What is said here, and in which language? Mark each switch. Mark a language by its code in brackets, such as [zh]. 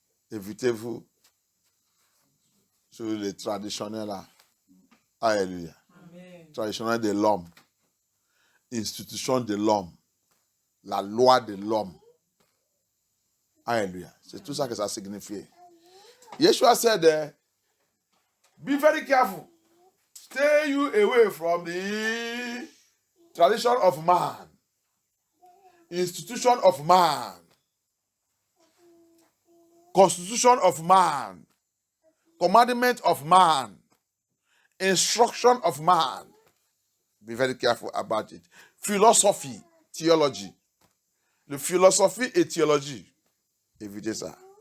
[fr] Évitez-vous sur les traditionnels là. Alléluia. Traditionnel de l'homme. Institution de l'homme. La loi de l'homme. Alléluia. C'est tout ça que ça signifie. [en] Yeshua said, be very careful. Stay you away from the tradition of man. Institution of man. Constitution of man. Commandment of man. Instruction of man. Be very careful about it. Philosophy, theology. [fr] Le philosophie et théologie. Évitez ça.